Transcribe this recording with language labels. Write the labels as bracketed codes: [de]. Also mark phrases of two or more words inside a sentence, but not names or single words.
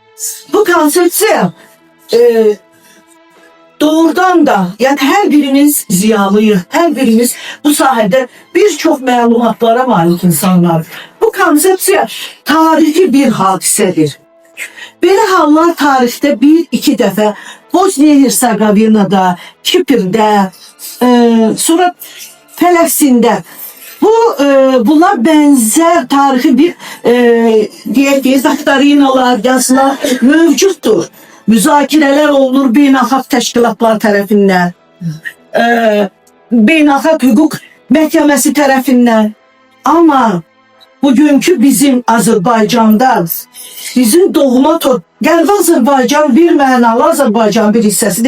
[az] Bu konsepsiya doğrudan da, yani her birimiz ziyalıyıq, her birimiz bu sahədə bir çox məlumatlara malik insanlar. Bu konsepsiya tarihi bir hadisədir. Belə hallar tarixdə bir-iki dəfə Bosniya-Hersegovinada, Kiprdə, sonra Fələstində bunlar [tr] benzer tarihi bir diye doktrinalar, yazılar mevcuttur. Müzakireler olur [az] beynəlxalq təşkilatlar tərəfindən, beynəlxalq hüquq məhkəməsi tərəfindən. Ama bugünkü bizim Azərbaycanda, bizim doğma Qərbi Azərbaycan bir mənalı Azərbaycan bir hissəsidir.